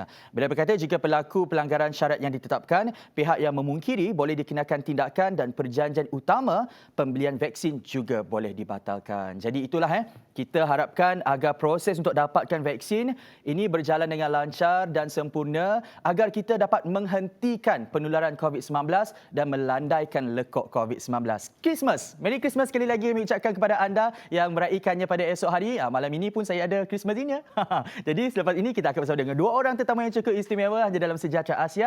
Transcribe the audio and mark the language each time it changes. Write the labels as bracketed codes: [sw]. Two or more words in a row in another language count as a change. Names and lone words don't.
[ms] Beliau berkata jika pelaku pelanggaran syarat yang ditetapkan, pihak yang memungkiri boleh dikenakan tindakan dan perjanjian utama pembelian vaksin juga boleh dibatalkan. Jadi itulah kita harapkan agar proses untuk dapatkan vaksin ini berjalan dengan lancar dan sempurna agar kita dapat menghentikan penularan COVID-19 dan melandaikan lekuk COVID-19. Christmas. [en] Merry Christmas [ms] sekali lagi kami ucapkan kepada anda yang meraihkannya pada esok hari. Malam ini pun saya ada [en] Christmas dinner. [ms] Jadi selepas ini kita akan bersama dengan 2 orang tetamu yang cukup istimewa hanya dalam Sejahtera Asia.